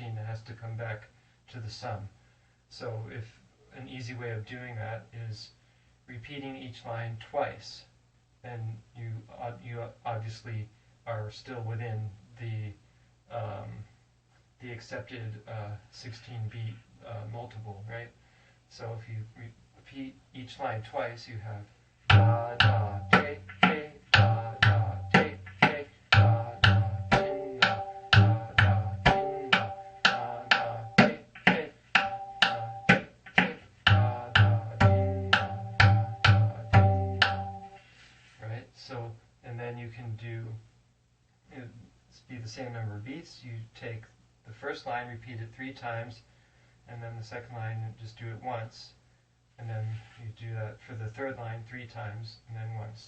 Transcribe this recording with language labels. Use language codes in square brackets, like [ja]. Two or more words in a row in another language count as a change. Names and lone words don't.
[en] It has to come back to the sum. So if an easy way of doing that is repeating each line twice, then you obviously are still within the accepted 16-beat multiple, right? So if you repeat each line twice, you have da da te te da da te te da da tin da da da tin da da da te te da te te da da din da da din da. Right? So, and then you can do be the same number of beats. You take the first line, repeat it 3 times, and then the second line, just do it once, and then you do that for the third line 3 times, and then once.